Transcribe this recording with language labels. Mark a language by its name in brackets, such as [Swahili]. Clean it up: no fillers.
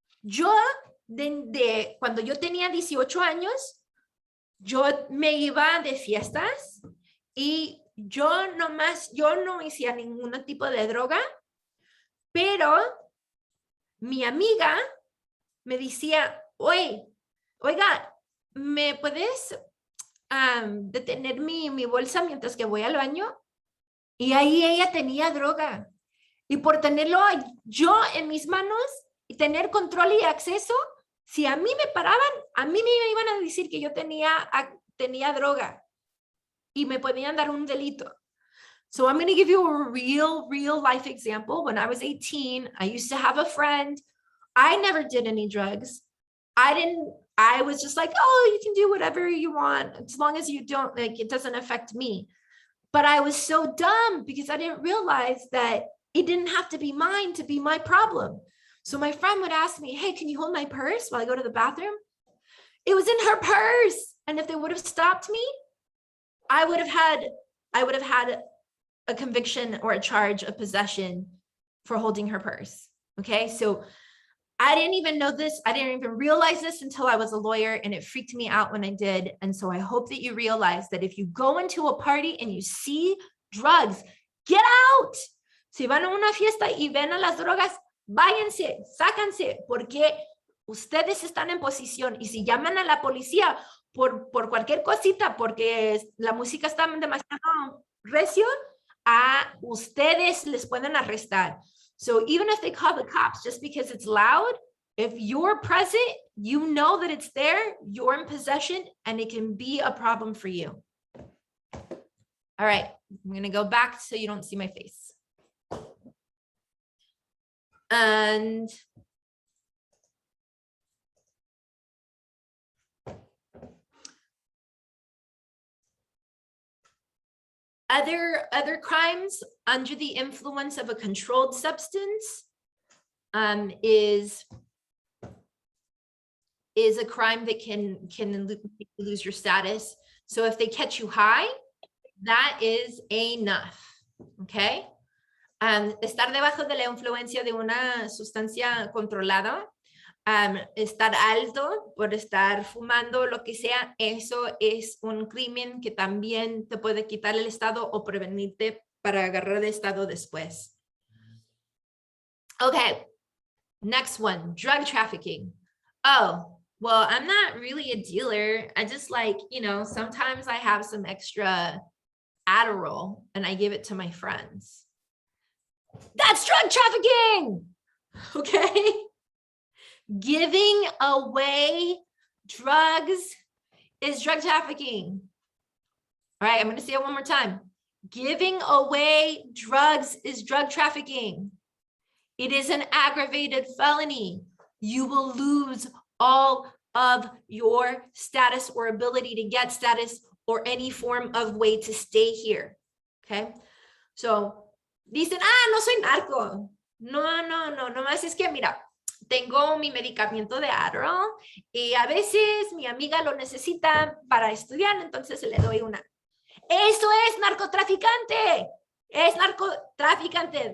[Spanish] Yo, cuando yo tenía 18 años, yo me iba de fiestas y yo no hacía ningún tipo de droga, pero mi amiga me decía, oiga, ¿me puedes detener mi bolsa mientras que voy al baño? Y ahí ella tenía droga. Y por tenerlo yo en mis manos y tener control y acceso, si a mí me paraban, a mí me iban a decir que yo tenía droga y me podían dar un delito. [English] So I'm going to give you a real life example. When I was 18, I used to have a friend. I never did any drugs. I was just like, oh, you can do whatever you want as long as you don't, like, it doesn't affect me. But I was so dumb because I didn't realize that it didn't have to be mine to be my problem. So my friend would ask me, hey, can you hold my purse while I go to the bathroom? It was in her purse. And if they would have stopped me, I would have had a conviction or a charge of possession for holding her purse. Okay, so I didn't even know this. I didn't even realize this until I was a lawyer, and it freaked me out when I did. And so I hope that you realize that if you go into a party and you see drugs, get out. [Spanish] Si van a una fiesta y ven a las drogas, váyanse, sácanse, porque ustedes están en posición. Y si llaman a la policía por cualquier cosita, porque la música está demasiado recio, a ustedes les pueden arrestar. [English] So even if they call the cops just because it's loud, if you're present, you know that it's there, you're in possession, and it can be a problem for you. All right, I'm going to go back so you don't see my face. And other crimes under the influence of a controlled substance is a crime that can lose your status. So if they catch you high, that is enough. Okay. [Spanish] Estar debajo de la influencia de una sustancia controlada, estar alto por estar fumando, lo que sea, eso es un crimen que también te puede quitar el estado o prevenirte para agarrar el estado después. [English] Okay, next one, drug trafficking. Oh, well, I'm not really a dealer. I just like, sometimes I have some extra Adderall and I give it to my friends. That's drug trafficking, okay? Giving away drugs is drug trafficking. All right, I'm going to say it one more time. Giving away drugs is drug trafficking. It is an aggravated felony. You will lose all of your status or ability to get status or any form of way to stay here. [Spanish] Okay. So, dicen, no soy narco. No más es que, mira, tengo mi medicamento de Adderall y a veces mi amiga lo necesita para estudiar, entonces le doy una. Eso es narcotraficante. Es narcotraficante.